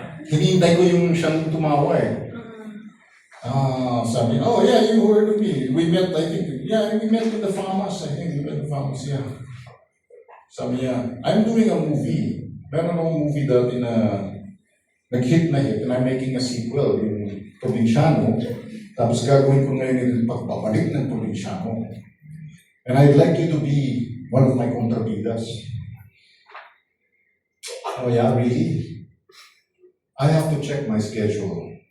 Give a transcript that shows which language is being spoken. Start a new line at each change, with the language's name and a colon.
Filipino: Hinihintay ko yung siyang tumawa eh. Sabi,
English: oh yeah, you heard of me. We met, I think, we met in the farmers. I think we met in the farmers, yeah.
Filipino: Sabi niya,
English: I'm doing a movie.
Filipino: Meron akong movie dati na nag-hit na hit
English: and I'm making a sequel,
Filipino: yung Probinsyano. Tapos gagawin ko ngayon yung pagpapalik ng Probinsyano.
English: And I'd like you to be one of my contrabidas. Oh yeah, really? I have to check my schedule.